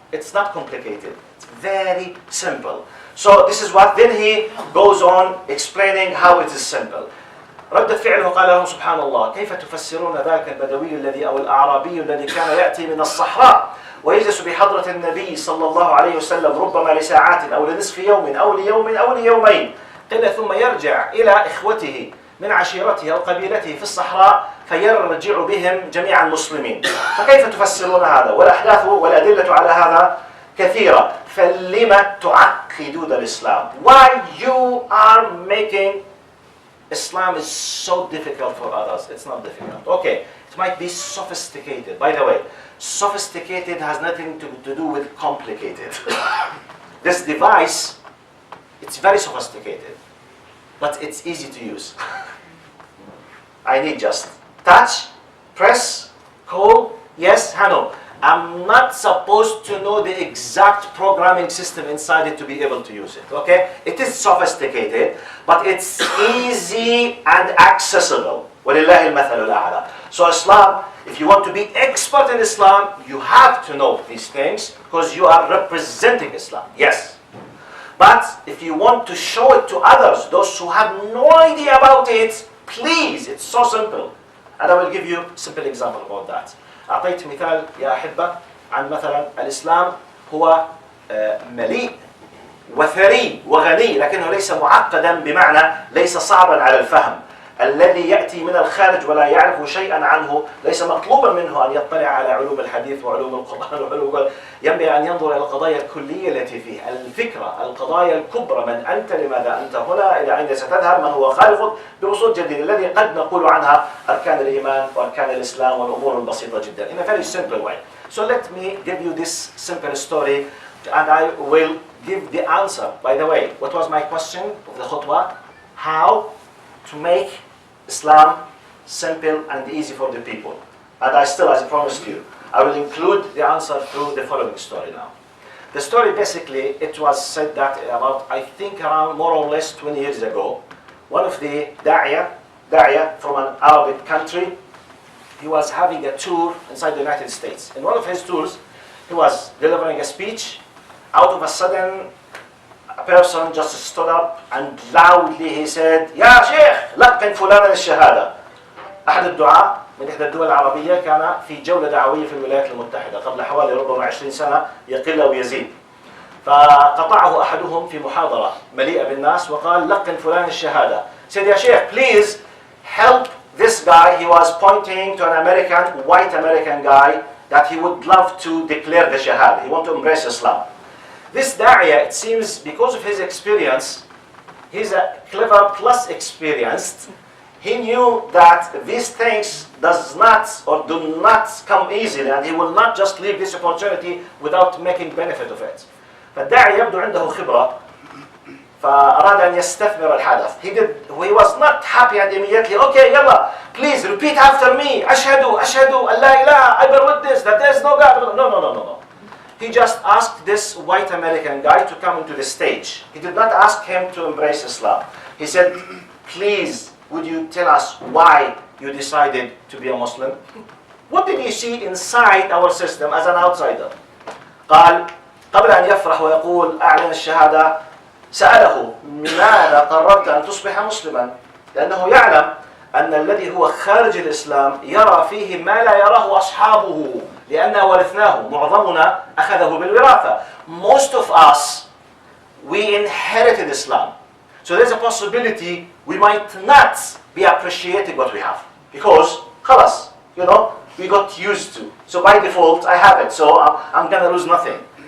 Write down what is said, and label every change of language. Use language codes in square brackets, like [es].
[en] It's not complicated. It's very simple. So this is what, then he goes on explaining how it is simple. [ar] رد فعله قال لهم سبحان الله كيف تفسرون ذاك البدوي الذي أو الأعرابي الذي كان يأتي من الصحراء ويجلس بحضرة النبي صلى الله عليه وسلم ربما لساعات أو لنصف يوم أو ليوم أو ليومين قيل ثم يرجع إلى إخوته من عشيرته أو قبيلته في الصحراء فيرجع بهم جميعا مسلمين. فكيف تفسرون هذا؟ والأحداث والأدلة على هذا كثيرة. فلما تعقدون الإسلام? [en] Why you are making Islam is so difficult for others? It's not difficult. Okay, it might be sophisticated. By the way, sophisticated has nothing to do with complicated. This device, it's very sophisticated, but it's easy to use. I need just touch, press, call, yes, hello. I'm not supposed to know the exact programming system inside it to be able to use it, okay? It is sophisticated, but it's easy and accessible. [ar] وَلِلَّهِ الْمَثَلُ الْأَعْلَى. [en] So Islam, if you want to be expert in Islam, you have to know these things because you are representing Islam, yes. But if you want to show it to others, those who have no idea about it, please, it's so simple. And I will give you a simple example about that. [ar] أعطيت مثال يا أحبة عن مثلا الإسلام هو مليء وثري وغني لكنه ليس معقدا بمعنى ليس صعبا على الفهم. الذي يأتي من الخارج ولا يعرف شيئا عنه ليس مطلوبا منه أن يطلع على علوم الحديث وعلوم القرآن وعلوم ينبغي أن ينظر إلى القضايا الكلية التي فيه الفكرة القضايا الكبرى من أنت لماذا أنت هنا إلى أين ستذهب من هو خالقك بوصول جديد الذي قد نقول عنها أركان الإيمان وأركان الإسلام والأمور البسيطة جدا [en] in a very simple way. So let me give you this simple story and I will give the answer. By the way, what was my question of the khutbah? How to make Islam simple and easy for the people. And I still, as I promised you, I will include the answer through the following story now. The story basically, it was said that about, I think around more or less 20 years ago, one of the da'iyah from an Arabic country, he was having a tour inside the United States. In one of his tours, he was delivering a speech. Out of a sudden, a person just stood up and loudly he said, [ar] يا شيخ لقن فلانا الشهادة. أحد الدعاة من إحدى الدول العربية كان في جولة دعوية في الولايات المتحدة قبل حوالي ربما 20 سنة يقل أو يزيد. فقطعه أحدهم في محاضرة مليئة بالناس وقال لقن فلان الشهادة. [en] Said, [ar] يا شيخ, [en] please help this guy. He was pointing to an American, white American guy that he would love to declare the shahada. He wanted to embrace Islam. This da'iyah, it seems, because of his experience, he's a clever plus experienced, He knew that these things does not or do not come easily, and he will not just leave this opportunity without making benefit of it. [ar] فالداعي يبدو عنده خبرة فأراد أن يستثمر الحدث. [en] He was not happy and immediately, okay, يلا, please repeat after me. [ar] أشهد أن لا إله, [en] I bear witness that there is no God. No. He just asked this white American guy to come into the stage. He did not ask him to embrace Islam. He said, please, would you tell us why you decided to be a Muslim? What did you see inside our system as an outsider? [ar] قال قبل أن يفرح ويقول أعلن الشهادة سأله لماذا قررت أن تصبح مسلما؟ لأنه يعلم أن الذي هو خارج الإسلام يرى فيه ما لا يراه أصحابه لأننا ورثناه. معظمنا أخذه بالوراثة. [en] Most of us, we inherited Islam. So there's a possibility we might not be appreciating what we have. Because, خلاص, we got used to. So by default, I have it. So I'm going to lose nothing.